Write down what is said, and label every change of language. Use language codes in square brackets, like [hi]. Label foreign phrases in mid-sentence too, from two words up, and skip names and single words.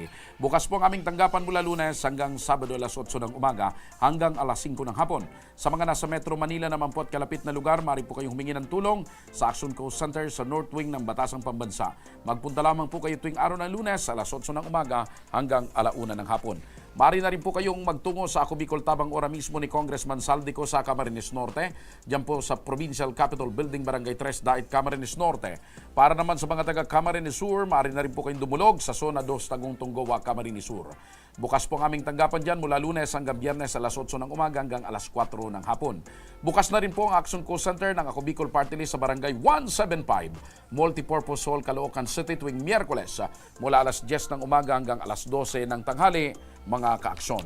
[tl] Bukas po ang aming tanggapan mula Lunes hanggang Sabado alas 8 ng umaga hanggang alas 5 ng hapon. Sa mga nasa Metro Manila naman po at kalapit na lugar, maaari po kayong humingi ng tulong sa Action Coast Center sa North Wing ng Batasang Pambansa. Magpunta lamang po kayo tuwing araw ng Lunes alas 8 ng umaga hanggang alauna ng hapon. Maaari na rin po kayong magtungo sa Ako Bicol Tabang Ora mismo ni Congressman Saldico sa Camarines Norte, diyan po sa Provincial Capitol Building, Barangay 3, Dait, Camarines Norte. Para naman sa mga taga Camarines Sur, maaari na rin po kayong dumulog sa Zona 2, Tagong Tunggowa, Camarines Sur. Bukas po ang aming tanggapan dyan mula Lunes hanggang Biyernes alas 8 ng umaga hanggang alas 4 ng hapon. Bukas na rin po ang Action Coast Center ng Ako Bicol Party List sa Barangay 175, Multipurpose Hall, Caloocan City tuwing Miyerkules mula alas 10 ng umaga hanggang alas 12 ng tanghali, mga kaaksyon.